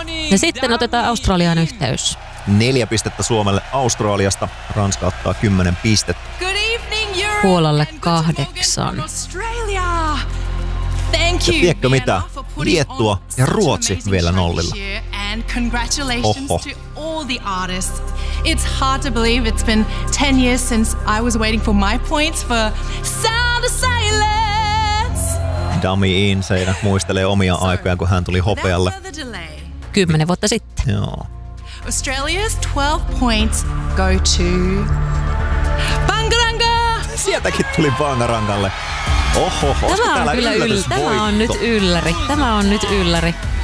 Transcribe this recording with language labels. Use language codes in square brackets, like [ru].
[fi] Ja sitten otetaan Australian yhteys. 4 pistettä Suomelle Australiasta. Ranska ottaa 10 pistettä. Puolalle 8. Ja tiedätkö mitä? Liettua ja Ruotsi vielä nollilla. [en] Oho. All the artists. It's hard to believe it's been 10 years since I was waiting for my points for Sound of Silence. [fi] Dummy in seinä muistelee omia aikojaan, kun hän tuli hopealle. 10 vuotta sitten. Joo. [en] Australia's 12 points go to Bangaranga. [fi] Sieltäkin tuli Bangarangalle. Oho, tämä on kyllä yllätys. Tämä on nyt ylläri. Tämä on nyt ylläri.